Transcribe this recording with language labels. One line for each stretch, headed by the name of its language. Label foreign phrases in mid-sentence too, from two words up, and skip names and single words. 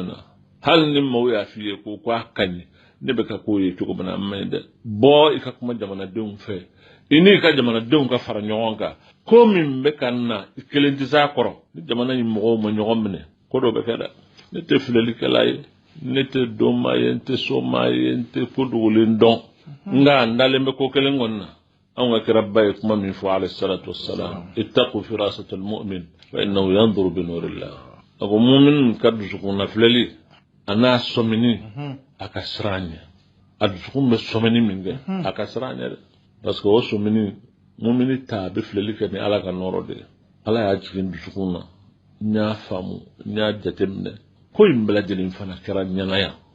Bambara: na hali ni maaw y'a f'i ye ko k'a ka ɲi ne bɛ ka ko ye cogo min na a ma ɲi dɛ bɔ i ka kuma jamanadenw fɛ i n'i ka jamanadenw ka fara ɲɔgɔn kan ko min bɛ ka na i kelen tɛ s'a kɔrɔ ni jamana in mɔgɔw ma ɲɔgɔn minɛ ko dɔ bɛ kɛ dɛ ne tɛ filɛlikɛla ye ne tɛ dɔnmaa ye n tɛ somaa ye n tɛ ko dogolen dɔn nka n dalen bɛ ko kelen kɔni na anw ka kira ba ye kuma min fɔ
Arabic: عليه الصلاة والسلام اتقوا فراسة المؤمن فإنه ينظر بنور الله
Bambara: a ko mu'min ka dusukun na filɛli a n'a sɔmini a ka siran ɲɛ a dusukun bɛ sɔmini min kɛ a ka siran ɲɛ dɛ
French: parce que
Bambara: o sɔmini mu'mini ta a bɛ filɛli kɛ ni ala ka nɔrɔ de ye ala y'a jigin dusukun na n y'a faamu n y'a jateminɛ ko in bɛɛ lajɛlen fana kɛra ɲɛnaya